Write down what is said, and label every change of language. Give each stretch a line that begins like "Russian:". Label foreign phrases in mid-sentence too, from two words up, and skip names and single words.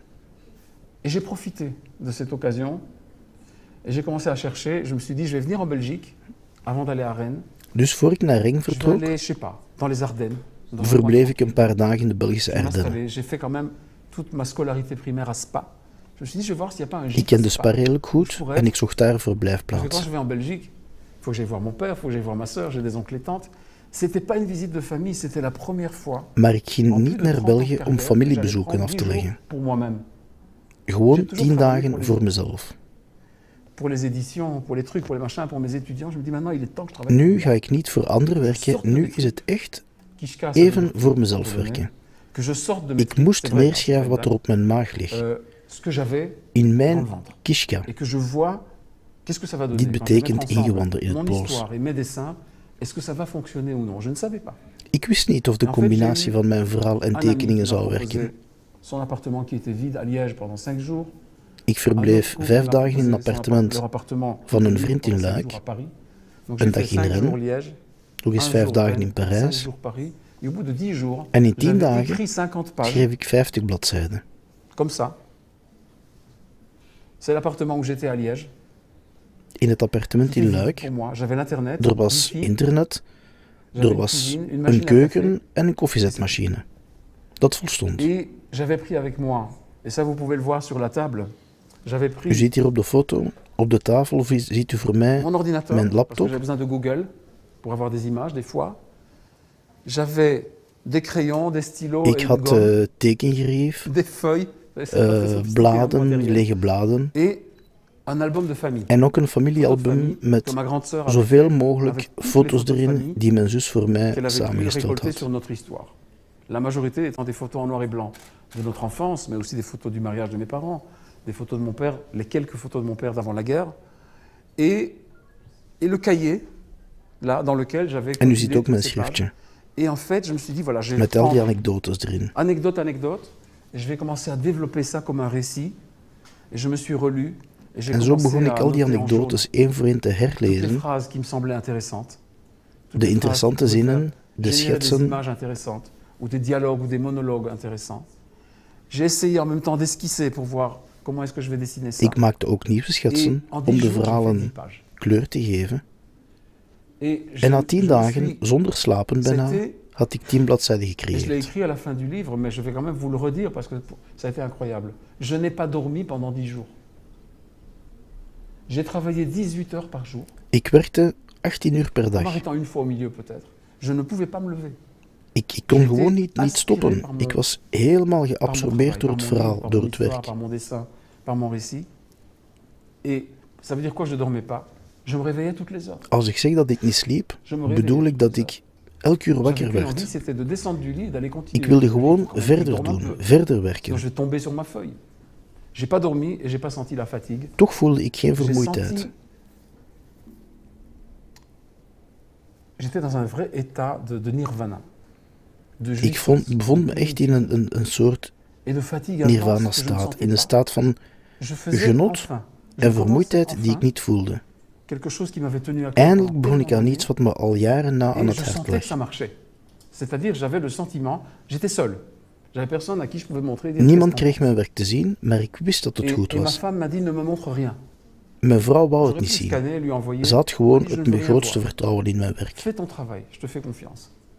French: Et j'ai profité de cette occasion. Et j'ai commencé à chercher. Je me suis dit, je vais venir en Belgique avant d'aller à Rennes.
Dutch: Dus voor ik naar Rennes
French: Je vais
Dutch: vertrok,
French: aller, je sais pas, dans les Ardennes. dans un
Dutch: verbleef ik
French: coin
Dutch: een paar dagen in de Belgische
French: Je vais
Dutch: Ardennen.
French: m'installer. J'ai fait quand même toute ma scolarité primaire à Spa. Je me suis dit, je vais voir s'il n'y a pas un
Dutch: Ik
French: gîte
Dutch: ken
French: à
Dutch: de
French: Spa.
Dutch: Spa redelijk goed en ik zocht daar een
French: Parce que quand
Dutch: verblijfplaats.
French: je vais en Belgique, il faut que j'aille voir mon père, il faut que j'aille voir ma soeur, j'ai des oncles et tantes. C'était pas une visite de famille, c'était la première fois.
Dutch: Maar ik ging
French: En plus
Dutch: niet
French: de
Dutch: naar
French: 30 ans de
Dutch: België om
French: carrière,
Dutch: familiebezoeken
French: j'allais
Dutch: af te
French: prendre 10
Dutch: leggen.
French: jours pour moi-même.
Dutch: Gewoon 10 dagen voor mezelf.
French: Pour les éditions, pour les trucs, pour les machins, pour mes étudiants. Je me dis maintenant, il est temps que je travaille.
Dutch: Nu ga ik niet voor anderen werken, nu is het echt
French: Kishka, ça veut
Dutch: even
French: dire
Dutch: voor mezelf
French: pardonnez,
Dutch: werken.
French: que je sorte de mes
Dutch: Ik
French: tripes,
Dutch: moest
French: c'est vrai,
Dutch: neerschrijven wat er op mijn maag ligt,
French: ce que j'avais
Dutch: in
French: dans le
Dutch: mijn
French: ventre.
Dutch: kishka.
French: Et que je vois, qu'est-ce que ça va donner
Dutch: Dit
French: quand je vais mettre
Dutch: betekent
French: ensemble
Dutch: ingewanden in het
French: mon
Dutch: Pools.
French: histoire et mes dessins, est-ce que ça va fonctionner ou non? Je ne savais pas.
Dutch: Ik wist niet of de
French: En fait,
Dutch: combinatie
French: j'ai eu
Dutch: van mijn verhaal en
French: Un ami
Dutch: tekeningen
French: qui m'a
Dutch: zou
French: proposé
Dutch: werken.
French: son appartement qui était vide à Liège pendant 5 jours.
Dutch: Ik
French: Un
Dutch: verbleef
French: autre couple
Dutch: 5
French: m'a
Dutch: dagen in een
French: proposé
Dutch: appartement,
French: leur appartement
Dutch: van een
French: libre
Dutch: vriend in
French: pendant 5
Dutch: Luik,
French: jours à Paris. Donc
Dutch: een
French: j'ai fait
Dutch: dag in
French: 5 jours
Dutch: Rennes,
French: Liège,
Dutch: nog eens
French: un
Dutch: 5
French: jour
Dutch: dagen
French: Rennes,
Dutch: in
French: 5
Dutch: Parijs,
French: jours Paris. Et au bout de 10 jours,
Dutch: en in 10
French: j'avais
Dutch: dagen
French: écrit 50 pages,
Dutch: schreef ik 50 bladzijden.
French: comme ça. C'est l'appartement où j'étais à Liège.
Dutch: In het appartement
French: Tout est
Dutch: in
French: vide
Dutch: Luik,
French: pour moi. J'avais l'internet,
Dutch: er was wifi, internet,
French: j'avais
Dutch: er
French: une
Dutch: was
French: cuisine, une
Dutch: een
French: machine à
Dutch: keuken
French: café.
Dutch: en een koffiezetmachine. Dat volstond.
French: Et j'avais pris avec moi, et ça vous pouvez le voir sur la table, j'avais
Dutch: U
French: pris
Dutch: ziet hier op de foto, op de tafel ziet u voor mij
French: mon ordinateur,
Dutch: mijn
French: parce que
Dutch: laptop.
French: j'ai besoin de Google pour avoir des images des fois. J'avais des crayons, des stylos
Dutch: Ik
French: et une
Dutch: had
French: gomme,
Dutch: tekengerief,
French: des feuilles, c'est pas très sophistiqué, hein,
Dutch: bladen,
French: matériel.
Dutch: lege bladen
French: Et un album de famille.
Dutch: en ook een
French: Photo de
Dutch: familiealbum
French: famille que
Dutch: met
French: ma grande sœur avait
Dutch: zoveel
French: avec
Dutch: mogelijk
French: toutes les
Dutch: foto's
French: photos de
Dutch: erin
French: famille
Dutch: die mijn zus voor mij
French: qu'elle avait pu
Dutch: samengesteld
French: récolter
Dutch: had.
French: sur notre histoire. La majorité étant des photos en noir et blanc de notre enfance, mais aussi des photos du mariage de mes parents, des photos de mon père, les quelques photos de mon père d'avant la guerre, et le cahier, là, dans lequel j'avais
Dutch: En u
French: compilé
Dutch: ziet ook
French: toutes
Dutch: mijn
French: ces pages.
Dutch: schriftje,
French: Et en fait, je me suis dit, voilà, je vais
Dutch: met al die
French: prendre
Dutch: anekdotes erin.
French: anecdote, et je vais commencer à développer ça comme un récit. Et je me suis relu, et j'ai
Dutch: En zo
French: commencé
Dutch: begon ik
French: à
Dutch: al die
French: noter en jaune
Dutch: anekdotes één voor één te
French: toutes les
Dutch: herlezen,
French: phrases qui me semblaient intéressantes. Toutes
Dutch: de
French: les phrases
Dutch: interessante
French: qui pouvaient
Dutch: zinnen, de
French: générer des
Dutch: schetsen,
French: images intéressantes, ou des dialogues, ou des monologues intéressants. J'ai essayé en même temps d'esquisser pour voir comment est-ce que je vais dessiner ça.
Dutch: Ik maakte ook nieuwe
French: Et
Dutch: schetsen
French: en 10
Dutch: om de
French: jours, j'ai fait 10
Dutch: verhalen
French: pages.
Dutch: kleur te geven.
French: Et
Dutch: En na 10
French: je me
Dutch: dagen,
French: suis-
Dutch: zonder slapen bijna,
French: c'était-
Dutch: had ik 10 bladzijden
French: et je l'ai
Dutch: gecreëerd.
French: écrit à la fin du livre, mais je vais quand même vous le redire parce que ça a été incroyable. Je n'ai pas dormi pendant 10 jours. J'ai travaillé 18 heures par jour,
Dutch: Ik werkte 18 uur per
French: en
Dutch: dag.
French: m'arrêtant une fois au milieu peut-être. Je ne pouvais pas me lever.
Dutch: Ik kon
French: J'étais
Dutch: gewoon niet
French: aspiré
Dutch: stoppen.
French: par me-
Dutch: Ik was helemaal
French: Par mon
Dutch: geabsorbeerd door
French: travail,
Dutch: het
French: par mon
Dutch: verhaal,
French: livre, par
Dutch: door
French: mon
Dutch: het
French: histoire,
Dutch: werk.
French: par mon dessin, par mon récit. Et ça veut dire quoi, je ne dormais pas? Je me réveillais toutes les heures.
Dutch: Als ik zeg dat ik niet sliep,
French: Je me réveillais
Dutch: bedoel ik dat
French: toutes les
Dutch: ik elke uur
French: heures.
Dutch: wakker
French: J'avais qu'une envie,
Dutch: werd.
French: c'était de descendre du lit et d'aller continuer.
Dutch: Ik wilde
French: Il faut
Dutch: gewoon
French: quand même que je
Dutch: verder
French: dorme un
Dutch: doen,
French: peu.
Dutch: verder werken.
French: Sinon, je vais tomber sur ma feuille. J'ai pas dormi et j'ai pas senti la fatigue.
Dutch: Toch voelde ik geen
French: J'ai
Dutch: vermoeidheid.
French: senti... J'étais dans un vrai état de nirvana. De
Dutch: Ik
French: jouissance,
Dutch: bevond me
French: de
Dutch: echt in een soort
French: et de fatigue intense que je ne
Dutch: nirvana-staat.
French: sentais
Dutch: In een
French: pas.
Dutch: staat van
French: Je faisais
Dutch: genot
French: enfin, je
Dutch: en
French: commençais
Dutch: vermoeidheid die ik
French: enfin
Dutch: niet voelde.
French: quelque chose qui m'avait tenu à cœur
Dutch: Eindelijk
French: pendant
Dutch: begon ik aan
French: tellement
Dutch: iets wat me al jaren na aan
French: et
Dutch: het
French: je
Dutch: hart
French: sentais que
Dutch: lag.
French: ça marchait. C'est-à-dire, j'avais le sentiment, j'étais seul. J'avais personne à qui je pouvais montrer. Dire
Dutch: Niemand
French: qu'est-ce qu'on
Dutch: kreeg mijn werk te zien, maar ik wist dat het
French: pense.
Dutch: goed
French: Et ma
Dutch: was.
French: femme m'a dit, ne me montre rien.
Dutch: Mijn vrouw wou het
French: J'aurais
Dutch: niet
French: pu
Dutch: zien.
French: scanner, lui envoyer.
Dutch: Ze had gewoon
French: Je ne
Dutch: het
French: veux rien
Dutch: grootste
French: voir.
Dutch: vertrouwen in mijn werk.
French: Fais ton travail, je te fais confiance.